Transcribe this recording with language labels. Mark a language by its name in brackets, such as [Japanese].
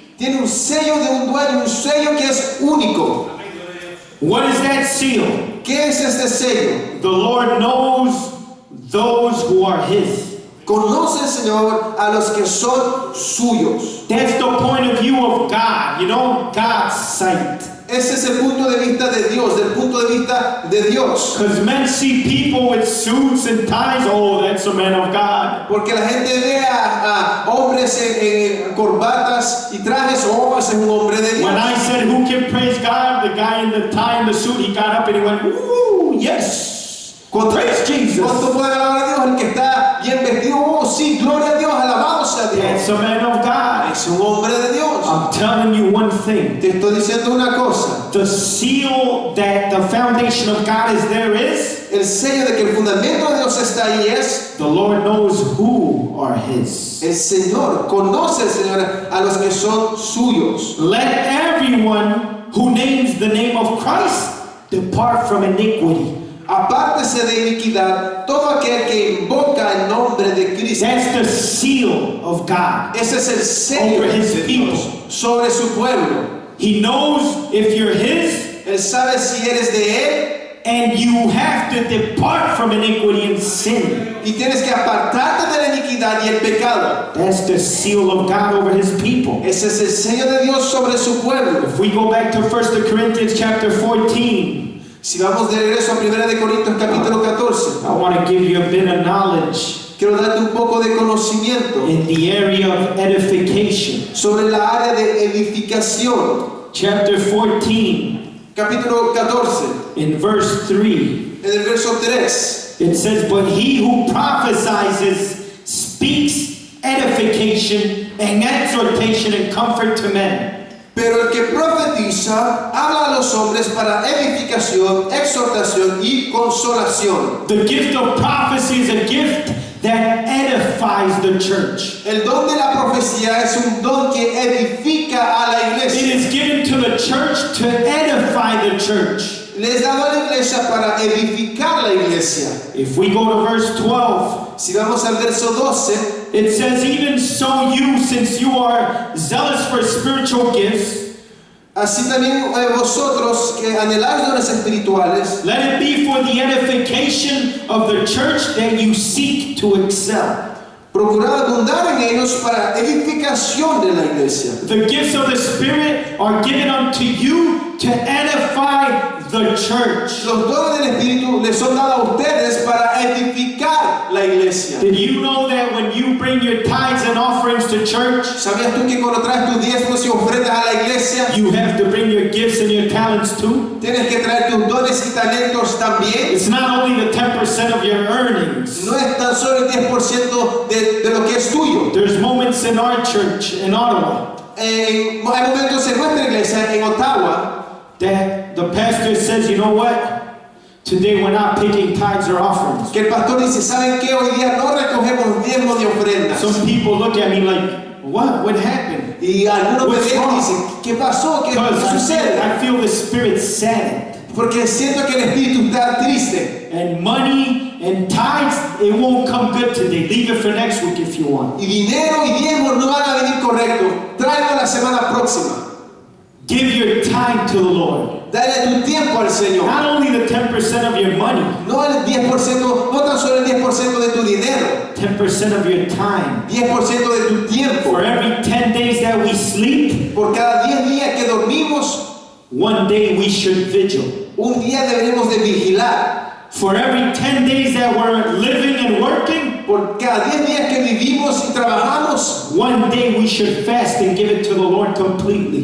[Spanish] tiene un sello de un dueño, un sello que es único. [English] What is that seal? [Spanish] ¿Qué es este sello? [English] The Lord knows those who are His. [Spanish] Conoce el Señor a los que son suyos. [English] That's the point of view of God, you know, God's sight. [Spanish] Ese es el punto de vista de Dios, del punto de vista de Dios. [English] Because men see people with suits and ties, oh, that's a man of God. [Spanish] Porque la gente ve a hombres en corbatas y trajes, oh, ese es un hombre de Dios. [English] When I said, who can praise God? The guy in the tie and the suit, he got up and he went, ooh, yes. Praise Jesus. [Spanish] ¿Cuánto puede alabar a Dios? El que está bien vestido, oh, sí, gloria a Dios, alabado sea Dios. [English] That's a man of God. [Spanish] Es un hombre de Dios. [English] I'm telling you one thing. [Spanish] Te estoy diciendo una cosa. [English] The seal that the foundation of God is there is, [Spanish] El sello de que el fundamento de Dios está ahí es, [English] the Lord knows who are His. [Spanish] el Señor, conoce el Señor a los que son suyos. [English] Let everyone who names the name of Christ depart from iniquity. [Spanish] Apártese de iniquidad todo aquel que invoca el nombre de Cristo. [English] That's the seal of God [Spanish] Ese es el sello [English] over His [Spanish] de Dios [English] people. [Spanish] sobre su pueblo. [English] He knows if you're His, [Spanish] Él sabe si eres de Él [English] and you have to depart from iniquity and sin. [Spanish] y tienes que apartarte de la iniquidad y el pecado. [English] That's the seal of God over His people. [Spanish] Ese es el sello de Dios sobre su pueblo. [English] If we go back to 1 Corinthians chapter 14, [Spanish] Si vamos de regreso a 1 de Corintios capítulo 14, [English] I want to give you a bit of knowledge [Spanish] quiero darte un poco de conocimiento [English] in the area of edification. [Spanish] sobre la área de edificación. [English] Chapter 14, [Spanish] Capítulo 14, [English] in verse 3, [Spanish] en el verso 3. [English] it says, but he who prophesies speaks edification and exhortation and comfort to men. [Spanish] Pero el que profetiza habla a los hombres para edificación, exhortación y consolación. [English] The gift of prophecy is a gift that edifies the church. [Spanish] El don de la profecía es un don que edifica a la [English] It [Spanish] iglesia. [English] is given to the church to edify the church. [Spanish] Le es dado a la iglesia para edificar la iglesia. [English] If we go to verse 12, [Spanish] Si vamos al verso 12, [English] it says, even so you, since you are zealous for spiritual gifts, [Spanish] así también vosotros que anheláis dones espirituales, [English] let it be for the edification of the church that you seek to excel. [Spanish] procurad abundar en ellos para edificación de la iglesia. [English] The gifts of the Spirit are given unto you to edify the church. [Spanish] Los dones del Espíritu les son dados a ustedes para edificar la iglesia. [English] Did you know that when you bring your tithes and offerings to church, [Spanish] ¿Sabías tú que cuando traes tus diezmos y ofrendas a la iglesia, [English] you have to bring your gifts and your talents too? [Spanish] tienes que traer tus dones y talentos también? [English] It's not only the 10% of your earnings. [Spanish] No es tan solo el 10% de lo que es tuyo. [English] There's moments in our church in Ottawa [Spanish] Hay momentos en nuestra iglesia, en Ottawa, [English] that the pastor says, you know what? Today we're not picking tithes or offerings. [Spanish] que el pastor dice, ¿saben qué? Hoy día no recogemos diezmos ni ofrendas. [English] Some people look at me like, what happened? [Spanish] Y algunos me [English] What's [Spanish] ven y [English] wrong? [Spanish] dicen, ¿qué pasó? ¿Qué [English] Because [Spanish] sucede? [English] I feel the Spirit saddened. [Spanish] Porque siento que el espíritu está triste. [English] And money and tithes, it won't come good today. Leave it for next week if you want. [Spanish] Y dinero y diezmos no van a venir correcto. Tráelo la semana próxima. [English] Give your time to the Lord. [Spanish] Dale tu tiempo al Señor. [English] Not only the 10% of your money, [Spanish] No el 10%, no tan solo el 10% de tu dinero. [English] 10% of your time. [Spanish] 10% de tu tiempo. [English] For every 10 days that we sleep, [Spanish] Por cada 10 días que dormimos, [English] one day we should vigil. [Spanish] un día deberemos de vigilar. [English] For every 10 days that we're living and working, [Spanish] Por cada 10 días que vivimos y trabajamos, [English] one day we should fast and give it to the Lord completely.